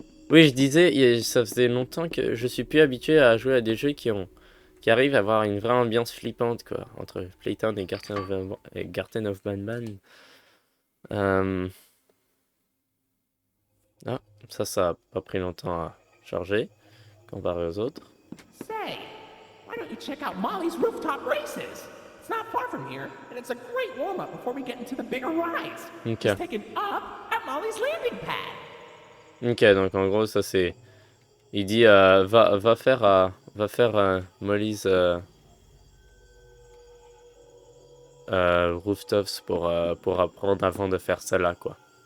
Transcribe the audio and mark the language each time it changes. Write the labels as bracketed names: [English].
[French] Oui, je disais, ça faisait longtemps que je suis plus habitué à jouer à des jeux qui arrivent à avoir une vraie ambiance flippante, quoi, entre Playtown et Garten of Banban. Ah, ça a pas pris longtemps à charger, comparé aux autres. [English] Say, why don't you check out Molly's Rooftop Races? It's not far from here, and it's a great warm-up before we get into the bigger rides. [French] Ok. [English] Just take it up at Molly's landing pad. [French] Ok, donc en gros, ça c'est... Il dit, va faire Molly's Rooftops pour apprendre avant de faire ça là, quoi.